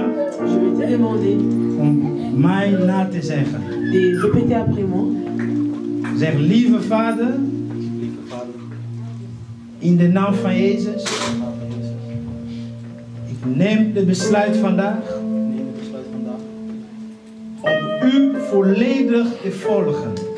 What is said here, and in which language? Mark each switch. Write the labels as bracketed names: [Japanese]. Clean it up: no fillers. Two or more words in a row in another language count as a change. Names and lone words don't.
[French] Je vais te demander [Dutch] om mij na te zeggen. [French] de répéter après moi. [Dutch] Zeg, lieve Vader, in de naam van Jezus, ik neem het besluit vandaag om u volledig te volgen.